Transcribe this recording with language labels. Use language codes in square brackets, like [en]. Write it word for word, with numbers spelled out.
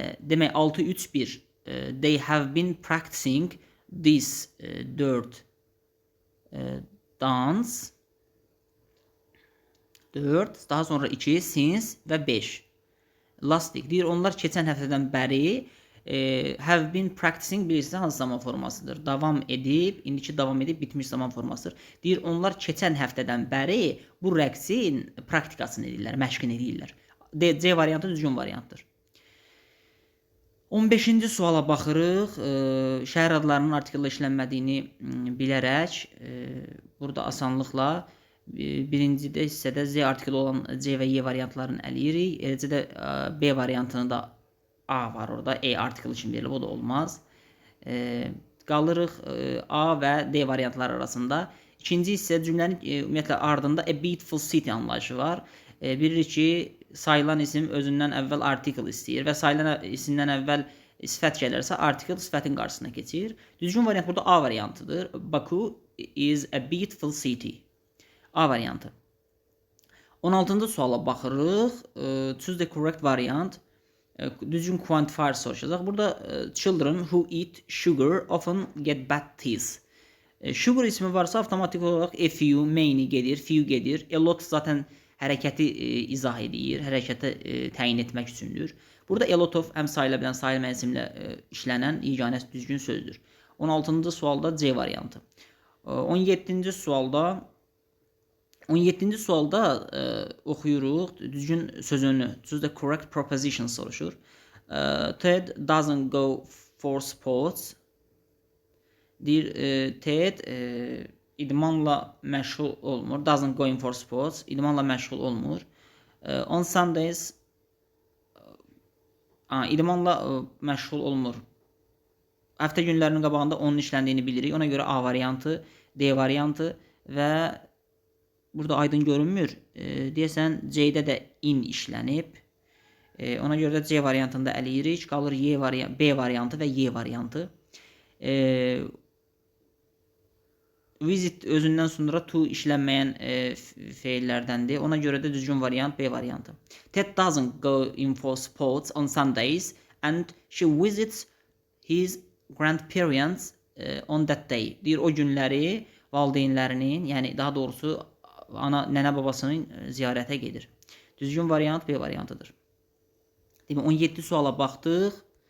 [az] Demək altı üç bir. [en] They have been practicing this dörd dance. [az] dörd, daha sonra iki, since və beş. Lastik deyir, onlar keçən həftədən bəri e, have been practicing bilirsən hansı zaman formasıdır. Davam edib, indiki davam edib bitmiş zaman formasıdır. Deyir onlar keçən həftədən bəri bu rəqsin praktikasını edirlər, məşqini edirlər. D, C variantı düzgün variantdır. on beşinci suala baxırıq. E, şəhər adlarının artikulla işlənmədiyini m, bilərək e, burada asanlıqla e, birinci də hissədə Z artikulu olan C və Y variantlarını əliyirik. Eləcə də e, B variantını da A var orada. E artikulu kimi verilib, o da olmaz. E, qalırıq e, A və D variantları arasında. İkinci hissə cümlənin e, ümumiyyətlə ardında a beautiful city anlayışı var. E, bilirik ki, sayılan isim özündən əvvəl article istəyir və sayılan isimdən əvvəl sifət gələrsə article sifətin qarşısına keçir. Düzgün variant burada A variantıdır. [en] Baku is a beautiful city. [az] A variantı. on altıncı suala baxırıq. [en] Choose the correct variant. [az] Düzgün quantifier soruşacaq. [en] Burada children who eat sugar often get bad teeth. [az] Sugar ismi varsa avtomatik olaraq a few, many gedir, few gedir. A lot zaten hərəkəti e, izah edir, hərəkəti e, təyin etmək üçündür. Burada a lot of həm sayıla bilən, sayılmayan isimlə e, işlənən yeganə düzgün sözdür. on altıncı sualda C variantı. E, on yeddinci sualda on yeddinci sualda e, oxuyuruq düzgün sözünü. [en] Choose the correct proposition soruşur. E, Ted doesn't go for sports. [az] Deyir e, Ted e, idmanla məşğul olmur. [en] Doesn't going for sports. [az] İdmanla məşğul olmur. E, on Sundays a, idmanla e, məşğul olmur. Həftə günlərinin qabağında onun işləndiyini bilirik. Ona görə A variantı, D variantı və burada aydın görünmür. E, deyəsən C-də də in işlənib. E, ona görə də C variantını da əliyirik. Qalır Y variantı, B variantı və Y variantı. E, Visit özündən sonra to işlənməyən e, feillərdəndir. Ona görə də düzgün variant B variantı. [en] Ted doesn't go in for sports on Sundays and she visits his grandparents e, on that day. [az] Deyir o günləri valideynlərinin, yəni daha doğrusu ana, nənə babasının e, ziyarətə gedir. Düzgün variant B variantıdır. Demək on yeddi suala baxdıq.